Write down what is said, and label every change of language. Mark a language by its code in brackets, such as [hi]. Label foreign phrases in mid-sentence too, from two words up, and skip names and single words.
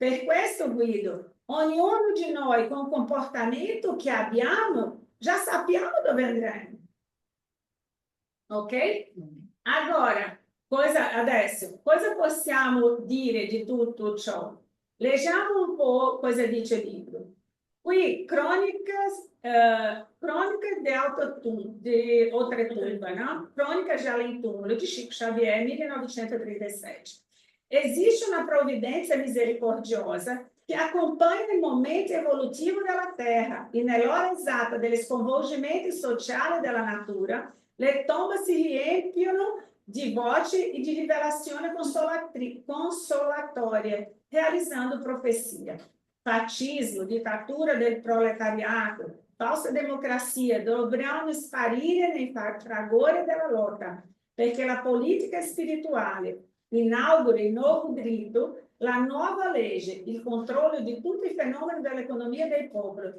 [it] Per questo, Guido, ognuno di noi [pt] com o comportamento [it] che abbiamo, già sappiamo dove andremo. Ok? Agora, adesso, cosa possiamo dire di tutto ciò? Leggiamo un po' cosa dice il libro. Qui, [pt] crônicas de Outra-Tumba, no? Crônicas de Além-Túmulo, de Chico Xavier, 1937. Existe uma providência misericordiosa que acompanha o momento evolutivo da Terra [it] e nell'ora esatta dello sconvolgimento sociale della natura, le tombe si riempiono di voci e di rivelazione consolatoria, [pt] realizando profecia. [it] Fascismo, ditadura del proletariato, falsa democrazia dovranno sparire nei fragori della lotta, perché la politica spirituale inaugura il nuovo diritto, la nuova legge, il controllo di tutti i fenomeni dell'economia del popolo.